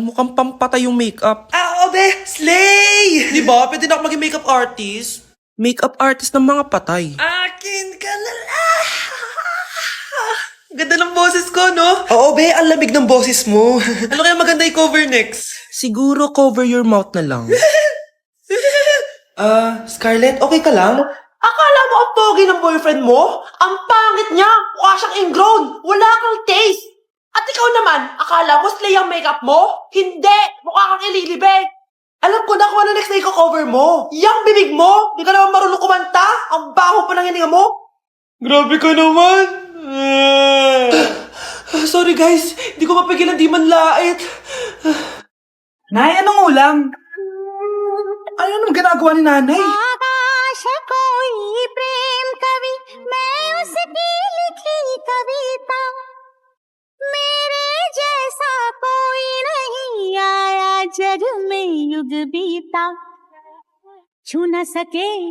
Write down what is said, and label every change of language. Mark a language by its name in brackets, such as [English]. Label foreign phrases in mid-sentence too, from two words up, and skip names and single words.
[Filipino] Mukhang pampatay yung makeup. Oo, be. Slay! Diba? Pwede na ako maging [English] makeup artist. Makeup artist [Filipino] ng mga patay. Akin ka na lang. Ganda ng boses ko, no? Oo, be. Ang lamig ng boses mo. Ano kaya maganda i-cover next? Siguro [English] cover your mouth [Filipino] na lang. Scarlett, okay ka lang? Akala mo ang pogi ng boyfriend mo? Ang pangit niya! Mukha siyang ingrown! Wala kang taste! At ikaw naman, akala mo slay ang makeup mo? Hindi! Mukha kang ililibig! Alam ko na kung ano next na i-cover mo! Yang bibig mo! Di ka naman marunong kumanta! Ang baho pa ng hininga mo! Grabe ka naman! [English] Sorry guys, [Filipino] di ko mapigilan di man lait. Nay, anong ulam? Ano naman ginagawa ni nanay? [Hindi] आकाश कोई प्रेम कवि मैं उसकी लिखी कविता मेरे जैसा कोई नहीं आया जग में युग बीता छू न सके